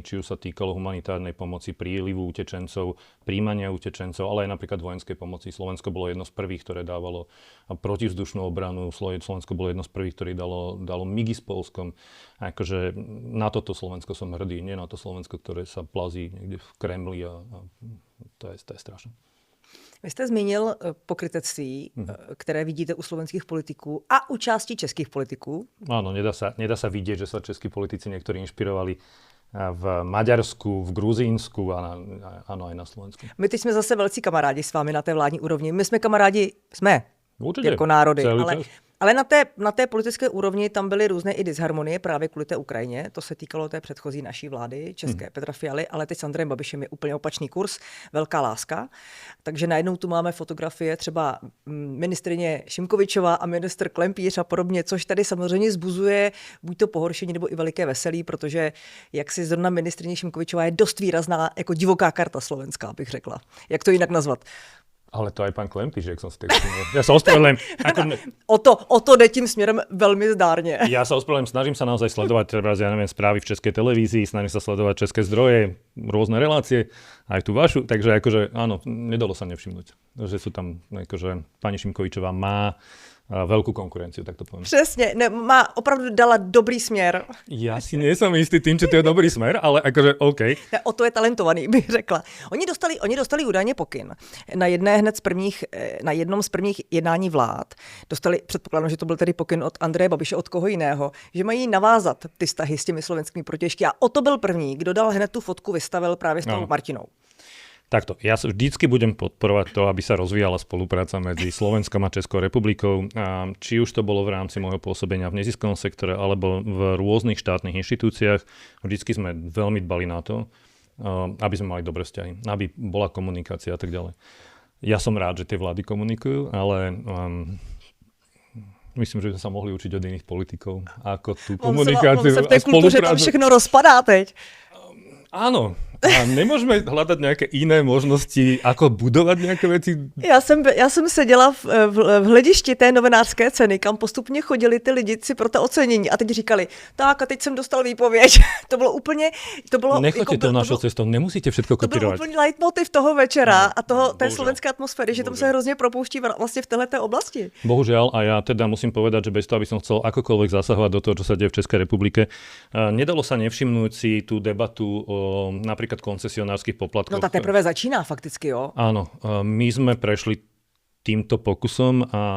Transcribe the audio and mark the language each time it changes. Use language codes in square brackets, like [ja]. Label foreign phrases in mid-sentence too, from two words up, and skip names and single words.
[sk] Či už sa týkalo humanitárnej pomoci, prílivu utečencov, príjmania utečencov, ale aj napríklad vojenskej pomoci. Slovensko bolo jedno z prvých, ktoré dávalo protivzdušnú obranu. Slovensko bolo jedno z prvých, ktoré dalo MIGI s Poľskom. Akože na toto Slovensko som hrdý, nie na to Slovensko, ktoré sa plazí niekde v Kremli a to je strašné. [cs] Vy jste zmínil pokrytectví, které vidíte u slovenských politiků a u části českých politiků. [sk] Áno, nedá sa vidieť, že sa českí politici niektorí inšpirovali v Maďarsku, v Gruzínsku a áno, aj na Slovensku. [cs] My teď jsme zase velcí kamarádi s vámi na té vládní úrovni. My jsme kamarádi, Určitě, jako národy, ale na té politické úrovni tam byly různé i disharmonie právě kvůli té Ukrajině. To se týkalo té předchozí naší vlády, české Petra Fialy, ale teď s Andrejem Babišem je úplně opačný kurz, velká láska. Takže najednou tu máme fotografie třeba ministryně Šimkovičová a ministr Klempíř a podobně, což tady samozřejmě zbuzuje buď to pohoršení nebo i veliké veselí, protože jak si zrovna ministryně Šimkovičová je dost výrazná jako divoká karta slovenská, bych řekla. Jak to jinak nazvat? [sk] Ale to aj pán Klempíš, jak som si tak všimol. Ja sa ospravedlňujem. [cs] O to jde tím směrem velmi zdárně. [sk] Ja sa ospravedlňujem, snažím sa naozaj sledovať správy v českej televízii, snažím sa sledovať české zdroje, rôzne relácie, aj tú vašu, takže akože áno, nedalo sa nevšimnúť, že sú tam, akože pani Šimkovičová má veľkú konkurenciu, tak to poviem. [cs] Přesně, opravdu dala dobrý směr. [sk] Ja si nie som istý tým, že to je dobrý smer, ale akože OK. [cs] O to je talentovaný, bych řekla. Oni dostali údajně pokyn. Na jednom z prvních jednání vlád dostali, předpokládám, že to byl tedy pokyn od Andreje Babiše, od koho jiného, že mají navázat ty vztahy s těmi slovenskými protěžky. A o to byl první, kdo dal hned tu fotku, vystavil právě s tou Martinou. [sk] Takto, ja vždycky budem podporovať to, aby sa rozvíjala spolupráca medzi Slovenskom a Českou republikou. Či už to bolo v rámci môjho pôsobenia v neziskovom sektore alebo v rôznych štátnych inštitúciách. Vždycky sme veľmi dbali na to, aby sme mali dobré vzťahy, aby bola komunikácia a tak ďalej. Ja som rád, že tie vlády komunikujú, ale myslím, že by sme sa mohli učiť od iných politikov, ako tú komunikáciu a spoluprácu. On sa v tej kultúre tam všechno rozpadá teď. Áno. A nemôžeme hľadať nejaké iné možnosti, ako budovať nejaké veci? [cs] Já jsem seděla v hledišti té novinářské ceny, kam postupně chodili ty lidi si pro to ocenění a teď říkali, tak a teď jsem dostal výpověď. To bylo úplně... [sk] Nechoďte tou našou cestou, nemusíte všetko kopírovať. [cs] To byl úplný leitmotiv toho večera a té slovenské atmosféry, že tam se hrozně propouští vlastně v této oblasti. [sk] Bohužiaľ, a ja teda musím povedať, že bez toho, aby som chcel akokoľvek zasahovať do toho, čo sa deje v Českej republike, nedalo sa nevšimnúť si tú debatu o napríklad koncesionárskych poplatkoch. [cs] No tá teprve začíná fakticky, jo? [sk] Áno, my sme prešli týmto pokusom a...